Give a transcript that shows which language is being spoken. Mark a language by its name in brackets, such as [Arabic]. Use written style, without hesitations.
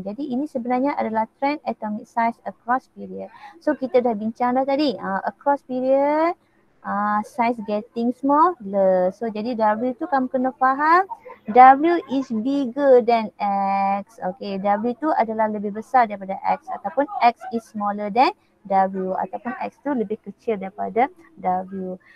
[Malay] Jadi ini sebenarnya adalah [English] trend atomic size across period. So [Malay] kita dah bincang dah tadi. [English] Across period, size getting smaller. [Malay] So jadi W tu kamu kena faham. [English] W is bigger than X. [Malay] Okay, W tu adalah lebih besar daripada X. [English] Ataupun X is smaller than W. [Malay] Ataupun X tu lebih kecil daripada W.